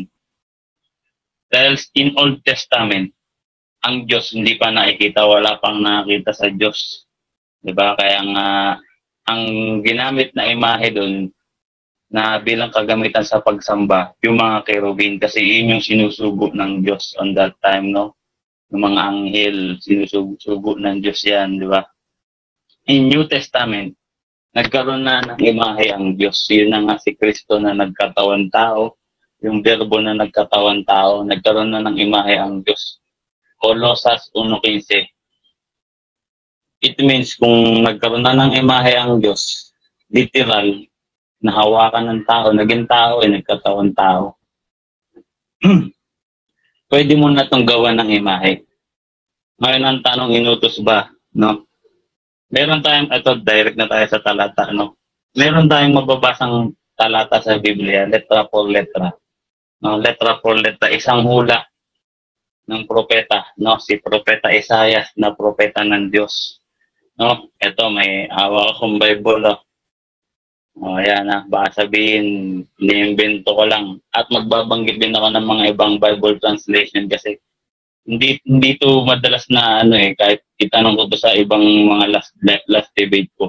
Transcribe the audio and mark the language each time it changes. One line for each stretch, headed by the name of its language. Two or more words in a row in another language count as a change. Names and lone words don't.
Filipino: Dahil
English: in Old Testament,
Filipino: ang Diyos hindi pa nakikita, wala pang nakita sa Diyos. Diba? Kaya ang ginamit na imahe doon na bilang kagamitan sa pagsamba, yung mga cherubim, kasi yun yung sinusugo ng Diyos
English: on that time,
Filipino: no? Yung mga anghel, sinusugo ng Diyos yan, di ba?
English: In New Testament,
Filipino: nagkaroon na ng imahe ang Diyos. Yun na nga si Kristo na nagkatawan tao, yung verbo na nagkatawan tao, nagkaroon na ng imahe ang Diyos. Colossus 1:15.
English: It means
Filipino: kung nagkaroon na ng imahe ang Diyos, literal, nahawakan ng tao, naging tao, nagkatawan tao. Pwede mo na itong gawa ng imahe. Ngayon ang tanong, inutos ba? No? Meron tayong, ito direct na tayo sa talata, no? Meron tayong mababasang talata sa Biblia,
Spanish: letra por letra. No? Letra por letra,
Filipino: isang hula ng propeta, no? Si Propeta Isaiah na propeta ng Diyos. No? Ito, may awa akong Bible, no? Ayan na, baka sabihin, iniimbento ko lang. At magbabanggit din ako ng mga ibang
English: Bible translation
Filipino: kasi hindi to madalas na kahit itanong ko to sa ibang mga
English: last debate
Filipino: ko.